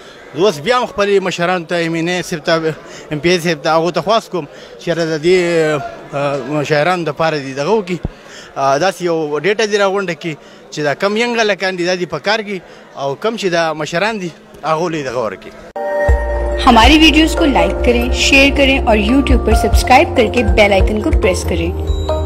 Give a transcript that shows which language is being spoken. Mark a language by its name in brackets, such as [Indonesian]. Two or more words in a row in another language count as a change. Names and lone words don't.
[Pashto] اوس بیا هم خپلې مشرانو ته امینې صاحب ته ام پی ای صاحب ته هغو ته خواست کوم چې یاره د دې شاعرانو دپاره دي دغه وکړي داسې یو ډېټه دې راغونډه کړي چې دا کم ینګ هلکان دي دا دې په کار کړي او کم چې دا مشران دي هغو له یې دغه ورکړي. [Hindi] हमारी वीडियोस को लाइक करें, शेयर करें और यूट्यूब पर सब्सक्राइब करके [English] bell icon [Hindi] को प्रेस करें.